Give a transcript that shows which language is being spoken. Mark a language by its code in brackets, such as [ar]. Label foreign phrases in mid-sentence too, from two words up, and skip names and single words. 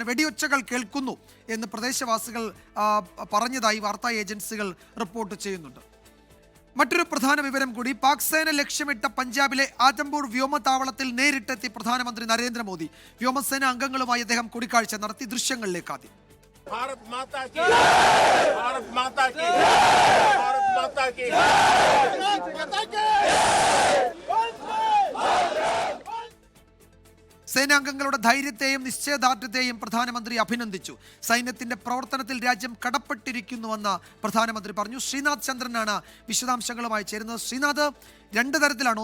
[ml] വെടിയൊച്ചകൾ കേൾക്കുന്നു എന്ന് പ്രദേശവാസികൾ പറഞ്ഞതായി വാർത്താ ഏജൻസികൾ റിപ്പോർട്ട് ചെയ്യുന്നുണ്ട്. മറ്റൊരു പ്രധാന വിവരം കൂടി. പാക് സേന ലക്ഷ്യമിട്ട പഞ്ചാബിലെ ആദംപൂർ വ്യോമതാവളത്തിൽ നേരിട്ടെത്തി പ്രധാനമന്ത്രി നരേന്ദ്രമോദി. വ്യോമസേന അംഗങ്ങളുമായി അദ്ദേഹം കൂടിക്കാഴ്ച നടത്തി. ദൃശ്യങ്ങളിലേക്ക് ആദ്യം. [hi] भारत माता की, भारत माता की, भारत माता की, भारत माता की। [ml] സേനാംഗങ്ങളുടെ ധൈര്യത്തെയും നിശ്ചയദാർഢ്യത്തെയും പ്രധാനമന്ത്രി അഭിനന്ദിച്ചു. സൈന്യത്തിന്റെ പ്രവർത്തനത്തിൽ രാജ്യം കടപ്പെട്ടിരിക്കുന്നുവെന്ന് പ്രധാനമന്ത്രി പറഞ്ഞു. ശ്രീനാഥ് ചന്ദ്രനാണ് വിശദാംശങ്ങളുമായി ചേരുന്നത്. ശ്രീനാഥ്, 2 തരത്തിലാണ്.